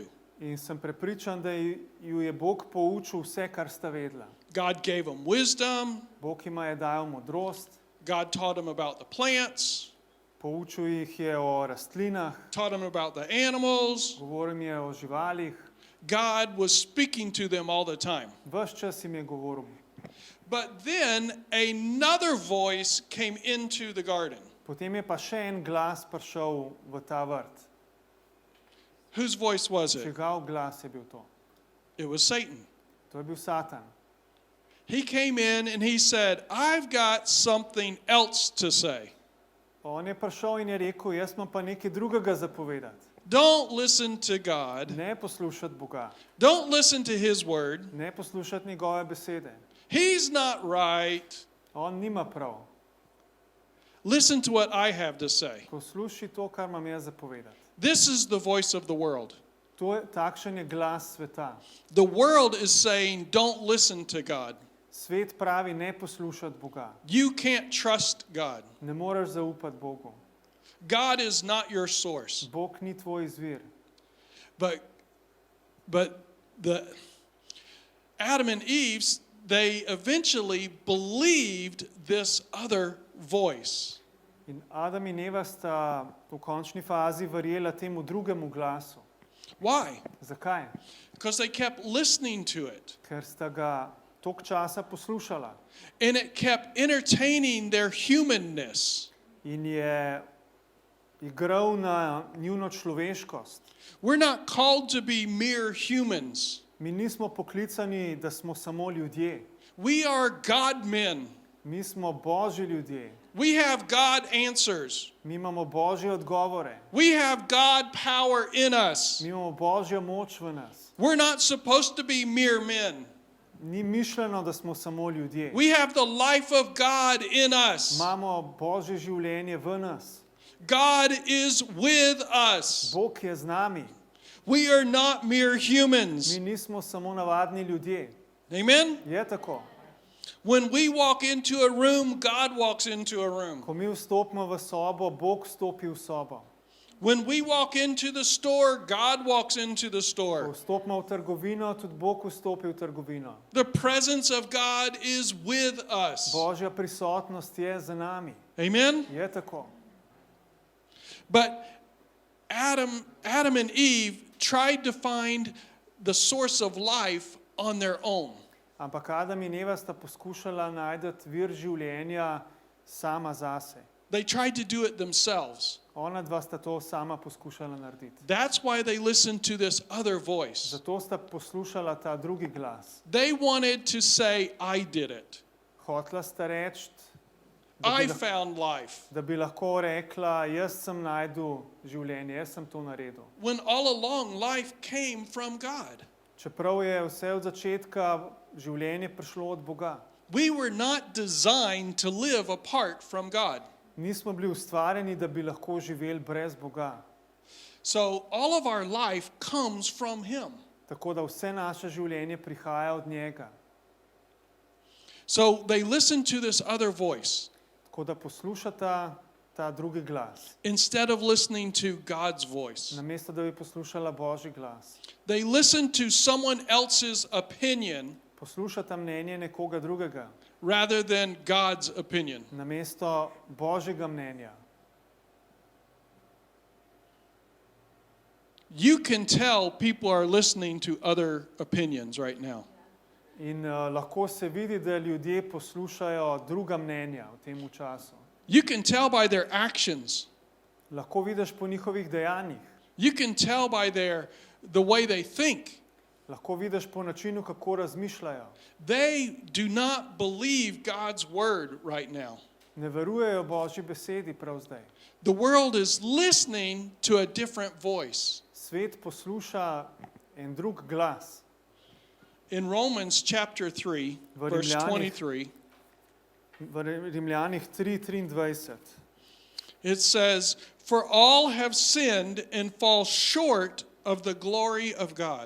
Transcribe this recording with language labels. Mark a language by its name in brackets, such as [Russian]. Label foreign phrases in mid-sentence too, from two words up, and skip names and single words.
[Slovenian] In sem prepričan, da ju je Bog poučil vse, kar sta vedela. [English] God gave them wisdom. [Slovenian] Bog jima je dal modrost, [English] God taught them about the plants, [Slovenian] poučil jih je o rastlinah, [English] taught them about the animals. [Slovenian] govoril jim je o živalih, [English] God was speaking to them all the time. [Slovenian] ves čas jim je govoril. [English] But then another voice came into the garden. [Slovenian] Potem je pa še en glas prišel v ta vrt. [English] Whose voice was it? [Slovenian] Čigav glas je bil to? [English] It was Satan. [Slovenian] To je bil Satan. [English] He came in and he said, I've got something else to say. [Slovenian] On je prišel in je rekel, jaz imam pa nekaj drugega zapovedati. [English] Don't listen to God. [Slovenian] Ne poslušati Boga. [English] Don't listen to His word. [Slovenian] Ne poslušati njegove besede. [English] He's not right. [Slovenian] On nima prav. [English] Listen to what I have to say. [Slovenian] Poslušaj to, kar imam jaz zapovedati. [English] This is the voice of the world. [Slovenian] Takšen je glas sveta. [English] The world is saying, don't listen to God. [Slovenian] Svet pravi, ne poslušati Boga. [English] You can't trust God. [Slovenian] Ne moreš zaupati Bogu. [English] God is not your source. [Slovenian] Bog ni tvoj izvir. [English] But the Adam and Eve, they eventually believed this other voice. [Slovenian] In Adam in Eva sta v končni fazi verjela temu drugemu glasu. [English] Why? [Slovenian] Zakaj? [English] Because they kept listening to it. [Slovenian] Ker sta ga toliko časa poslušala. [English] And it kept entertaining their humanness. [Slovenian] In je igral na njuno človeškost. [English] We're not called to be mere humans. [Slovenian] Mi nismo poklicani, da smo samo ljudje. [English] We are God men. [Slovenian] Mi smo Božji ljudje. [English] We have God answers. [Slovenian] Mi imamo Božje odgovore. [English] We have God power in us. [Slovenian] Mi imamo Božjo moč v nas. [English] We're not supposed to be mere men. [Slovenian] Ni mišljeno, da smo samo ljudje. [English] We have the life of God in us. [Slovenian] Imamo Božje življenje v nas. [English] God is with us. [Slovenian] Bog je z nami. [English] We are not mere humans. [Slovenian] Mi nismo samo navadni ljudje. [English] Amen? [Slovenian] Je tako. [English] When we walk into a room, God walks into a room. [Slovenian] Ko mi vstopimo v sobo, Bog vstopi v sobo. [English] When we walk into the store, God walks into the [Slovenian] Ko [English] store. [Slovenian] vstopimo v trgovino, tudi Bog vstopi v trgovino. [English] The presence of God is with us. [Slovenian] Božja prisotnost je za nami. [English] Amen? [Slovenian] Je tako. [English] But Adam and Eve tried to find the source of life on their own. [Slovenian] Ampak Adam in Eva sta poskušala najti vir življenja sama zase. [English] They tried to do it themselves. [Slovenian] Ona dva sta to sama poskušala narediti. [English] That's why they listened to this other voice. [Slovenian] Zato sta poslušala ta drugi glas. [English] They wanted to say, I did it. [Slovenian] Hotla sta reči, [English] I found life. [Slovenian] da bi lahko rekla, jaz sem našel življenje, jaz sem to naredil. [English] When all along life came from God. [Slovenian] Čeprav je vse od začetka življenje prišlo od Boga. [English] We were not designed to live apart from God. [Slovenian] Nismo bili ustvarjeni, da bi lahko živeli brez Boga. [English] So all of our life comes from Him. [Slovenian] Tako da vse naše življenje prihaja od njega. [English] So they listened to this other voice [Slovenian] Tako da poslušata ta drugi glas. [English] instead of listening to God's voice. [Slovenian] Namesto da bi poslušala Božji glas. [English] They listened to someone else's opinion [Slovenian] Poslušata mnenje nekoga drugega, [English] rather than God's opinion. [Slovenian] namesto Božjega mnenja. [English] You can tell people are listening to other opinions right now. [Slovenian] In lahko se vidi, da ljudje poslušajo druga mnenja v tem času. [English] You can tell by their actions. [Slovenian] Lahko vidiš po njihovih dejanjih. [English] You can tell by the way they think. [Slovenian] Lahko vidiš po načinu, kako razmišljajo. [English] They do not believe God's word right now. [Slovenian] Ne verujejo Božji besedi prav zdaj. [English] The world is listening to a different voice. [Slovenian] Svet posluša en drug glas. [English] In Romans chapter 3, [Slovenian] V [English] verse [Slovenian] Rimljanih. [English] 23, [Slovenian] V Rimljanih 3:23 [English] it says, For all have sinned and fall short of the glory of God.